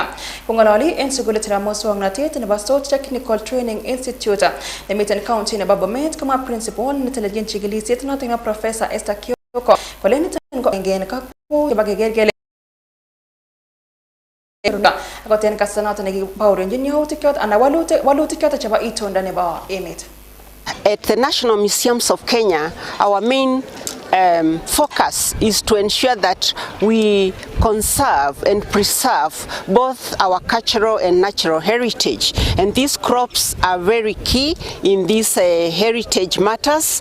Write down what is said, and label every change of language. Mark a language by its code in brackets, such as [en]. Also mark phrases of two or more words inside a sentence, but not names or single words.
[kln] Kongololi en sukulit nebo muswoknotet nebo Salt Technical Training Institute nemiten county nebo Bomet koma principal netelelchin chikilisiet noton nebo Professor Esther Kioko kole niton ko engene kakwo kibageger kele akoten kasa noton nekibaurenjin yautik choton ana walutik choton chebo itondo nebo emet. [en] At the National Museums of Kenya, our main focus is to ensure that we conserve and preserve both our cultural and natural heritage, and these crops are very key in these heritage matters.